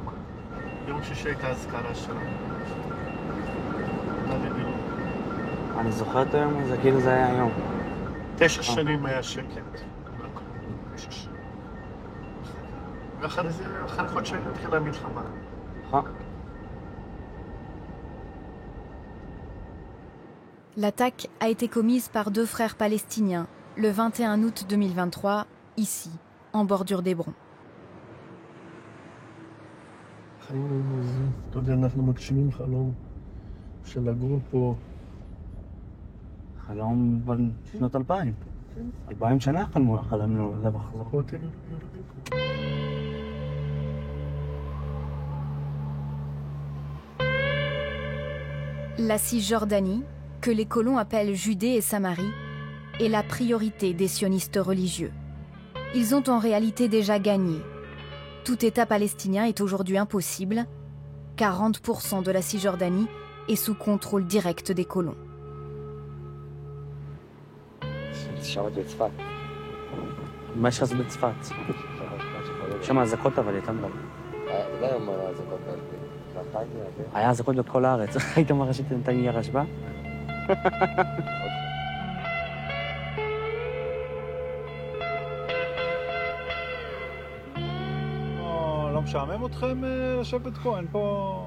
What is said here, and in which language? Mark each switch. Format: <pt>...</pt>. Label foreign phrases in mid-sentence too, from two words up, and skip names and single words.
<he>יום שישי הייתה אזכרה שלה. אני זוכר את היום הזה, כאילו זה היה היום. 9 שנים היה שקט. 9 שנים. ואחרי זה, אחרי חודשיים התחילה המלחמה.</he> <fr>L'attaque a été commise par 2 frères palestiniens le 21 août 2023, ici, en bordure d'Hébron.</fr> <he>אתה יודע, אנחנו מגשימים חלום של לגור פה. חלום בשנות 2000. 2000 שנה חלמנו עליו בחזרות.</he> <fr>La Cisjordanie, que les colons appellent Judée et Samarie, est la priorité des sionistes religieux. Ils ont en réalité déjà gagné. Tout État palestinien est aujourd'hui impossible. 40% de la Cisjordanie est sous contrôle direct des colons.</fr> <he>מה יש לך בצפת? שם אזעקות אבל איתם לא. היה אזעקות בכל הארץ. היית מרשת נתניה רשב"א? לא משעמם אתכם לשבת פה? אין פה...</he>